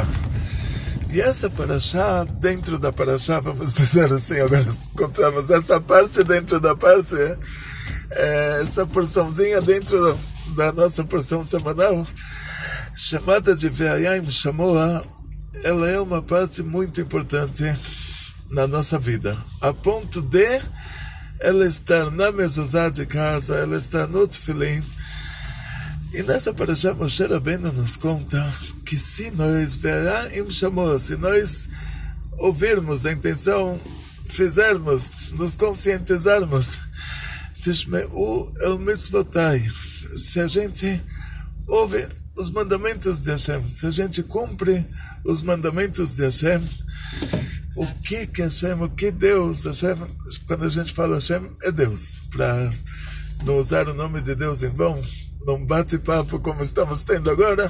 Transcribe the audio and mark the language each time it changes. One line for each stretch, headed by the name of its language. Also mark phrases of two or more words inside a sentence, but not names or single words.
Portuguese: E essa Parashá, dentro da Parashá, vamos dizer assim, agora encontramos essa parte dentro da parte, essa porçãozinha dentro da nossa porção semanal, chamada de
Hebrew: והיה אם שמוע,
Portuguese: ela é uma parte muito importante na nossa vida, a ponto de ela estar na mezuzá de casa, ela estar no tefilin. E nessa Parashá, Moshe Rabbeinu nos conta que se nós
Hebrew: והיה אם שמוע,
Portuguese: se nós ouvirmos a intenção, fizermos, nos conscientizarmos,
Hebrew: תשמעו אל מצוותי,
Portuguese: se a gente ouve os mandamentos de Hashem, se a gente cumpre os mandamentos de Hashem, o que Hashem, o que Deus, Hashem, quando a gente fala Hashem, é Deus, para não usar o nome de Deus em vão, num bate-papo como estamos tendo agora.